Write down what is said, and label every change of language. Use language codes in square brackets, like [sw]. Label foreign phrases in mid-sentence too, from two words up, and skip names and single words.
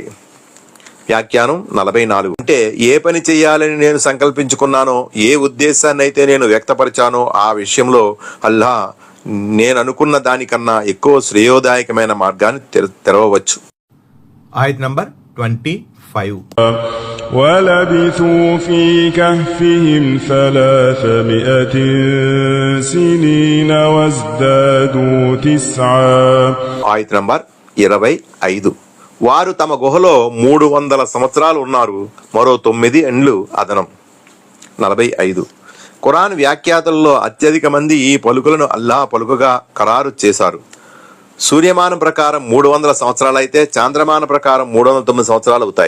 [te] వ్యాఖ్యానం 44. అంటే ఏ పని చేయాలని నేను సంకల్పించుకున్నానో, ఏ ఉద్దేశాన్ని అయితే నేను వ్యక్తపరిచానో ఆ విషయంలో అల్లా నేను అనుకున్న దానికన్నా ఎక్కువ శ్రేయోదాయకమైన మార్గాన్ని తెరవవచ్చు. ఆయత్ నంబర్ 25. [ar] وَلَبِثُوا فِي كَهْفِهِمْ 300 سِنِينَ وَازْدَادُوا 9. [te] ఆయత్ నంబర్ 25. వారు తమ గుహలో 300 సంవత్సరాలు ఉన్నారు, మరో 9 ఏండ్లు అదనం. 45. ఖురాన్ వ్యాఖ్యాతల్లో అత్యధిక మంది ఈ పలుకులను అల్లాహ్ పలుకుగా ఖరారు చేశారు. సూర్యమానం ప్రకారం 300 సంవత్సరాలైతే చాంద్రమాన ప్రకారం 309 సంవత్సరాలు అవుతాయి.